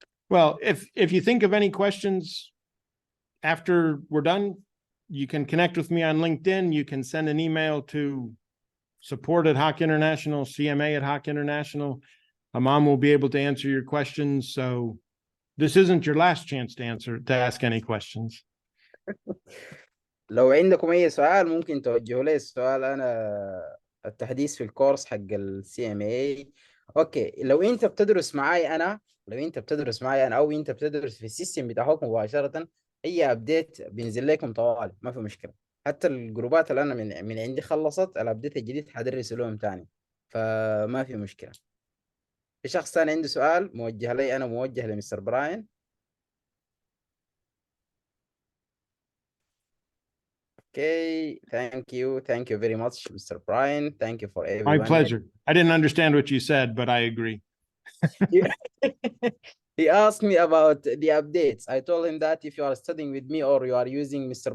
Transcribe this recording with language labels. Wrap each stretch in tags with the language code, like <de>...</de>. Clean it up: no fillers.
<en>Well, if you think of any questions after we're done, you can connect with me on LinkedIn. You can send an email to support@Hawk International, CMA@Hawk International. Amam will be able to answer your questions. So this isn't your last chance to ask any questions.</en> <ar>لو عندكم أي سؤال ممكن توجهوا لي السؤال. أنا التحديث في الكورس حق CMA. أوكي، لو أنت بتدرس معاي أنا أو أنت بتدرس في السيستم بتاعك مباشرة، أي أبديت بينزل لكم طوالي، ما في مشكلة. حتى الجروبات اللي أنا من عندي خلصت الأبديت الجديد حدرس لهم تاني، فما في مشكلة. في شخص ثاني عنده سؤال موجه لي أنا، موجه لمستر براين.</ar> <en>Okay, thank you very much, Mr. Brian. Thank you for everyone. My pleasure. I didn't understand what you said, but I agree. He asked me about the updates. I told him that if you are studying with me or you are using Mr.</en>